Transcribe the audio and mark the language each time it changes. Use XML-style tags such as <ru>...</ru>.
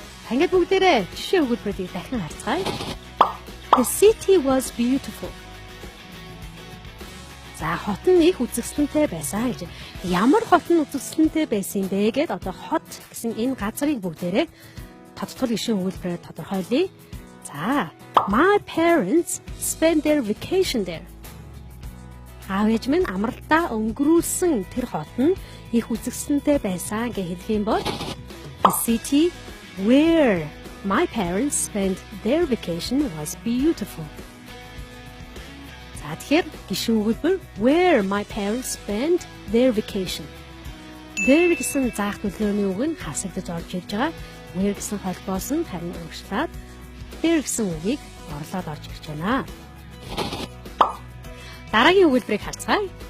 <mn>Ингээд бүгдээрээ жишээ өгүүлбэрүүдийг дахин харцгаая.</mn> <en>The city was beautiful.</en> <mn>За хот нь их үзэсгэлэнтэй байсан гэж. Ямар хот нь үзэсгэлэнтэй байсан бэ гэд одоо хот гэсэн энэ газрыг бүгдээрээ тодтол гишүүн өгүүлбэрээр тодорхойлъё.</mn> <en>За my parents spent their vacation there.</en> <mn>Аав ээж минь амралтаа өнгөрүүлсэн тэр хот нь их үзэсгэлэнтэй байсан гэж хэлэх юм бол</mn> <en>the city where my parents spent their vacation was beautiful.</en> <mn>Тэгэхээр гишүүн өгүүлбэр</mn> <en>where my parents spent their vacation.</en> <mn>There гэсэн заах төлөвлөгөөний үг нь хасагдаж орж ирж байгаа. Where гэсэн холбоос нь харин өөрчлөлт. There гэсэн үгийг орлоод орж ирж байна. Дараагийн өгүүлбэрийг харцгаая.</mn>